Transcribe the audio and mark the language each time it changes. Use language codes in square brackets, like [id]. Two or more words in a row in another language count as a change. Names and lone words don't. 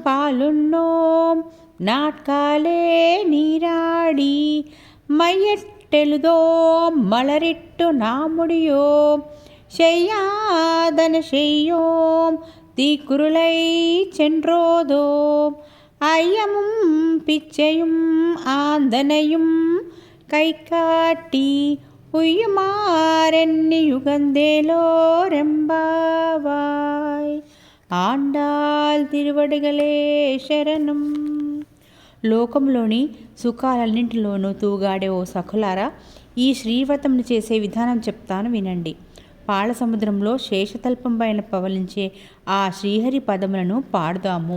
[ta] பாலுண்ணோம் நாட்காலே நீராடி மையட்டெழுதோம் மலரிட்டு நாமுடியோம் செய்யாதன செய்யோம் தீக்குருளை சென்றோதோம் ஐயமும் பிச்சையும் ஆந்தனையும் கை காட்டி உய்யுமாறெண்ணி யுகந்தேலோரெம்பாவாய். [te] ఆండాల్ తిరువడిగలే శరణం. లోకంలోని సుఖాలన్నింటిలోనూ తూగాడే ఓ సఖులారా, ఈ శ్రీవ్రతమును చేసే విధానం చెప్తాను వినండి. పాల సముద్రంలో శేషతల్పం పైన పవలించే ఆ శ్రీహరి పదములను పాడుదాము.